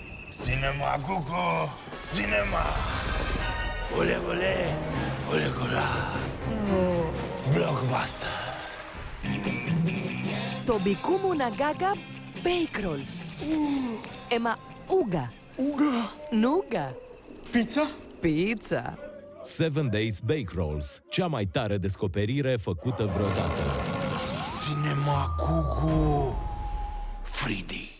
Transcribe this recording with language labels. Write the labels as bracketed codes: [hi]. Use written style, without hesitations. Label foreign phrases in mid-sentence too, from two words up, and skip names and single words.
[ro] Cinema, Cucu! Cinema! Ole, ole! Ole, gura! Blockbuster! Tobikumu Nagaga Bake Rolls. Ema Uga. Uga! Nuga. Pizza? Pizza. 7 Days Bake Rolls, cea mai tare descoperire făcută vreodată. Cinema, Cucu! Fridi!